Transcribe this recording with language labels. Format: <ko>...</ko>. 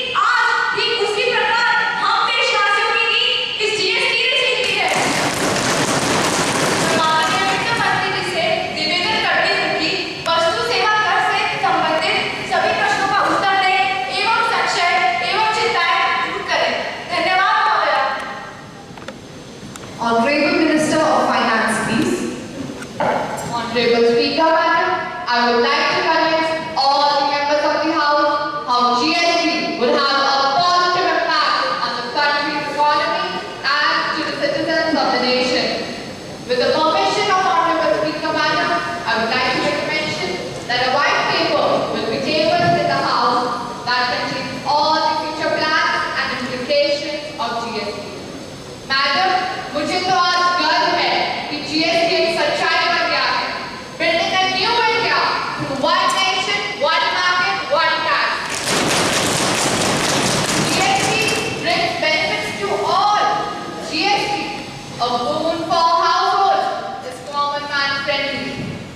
<hi>आज ठीक उसी प्रकार हम देशवासियों की नींद इस जीएसटी ने छीन ली है। माननीय वित्त मंत्री जी से निवेदन करती हूँ कि वस्तु सेवा कर से संबंधित सभी प्रश्नों का उत्तर दें एवं संशय एवं चिंताएं दूर करें। धन्यवाद महोदया।</hi> <en>Honorable Minister of Finance, please. Honorable Speaker, Madam, I would like to convince all the members of the House how GST will have a positive impact on the country's economy and to the citizens of the nation. With the permission of Honorable Speaker, Madam, I would like to make a mention that a white paper will be tabled in the House that contains all the future plans and implications of GST.</en> <hi>Madam, मुझे तो आज गर्व है कि GST एक सच्चाई बन गया है।</hi> <en>Building a new India through one nation, one market, one tax. GST brings benefits to all. GST, a boon for households, is common man friendly.</en>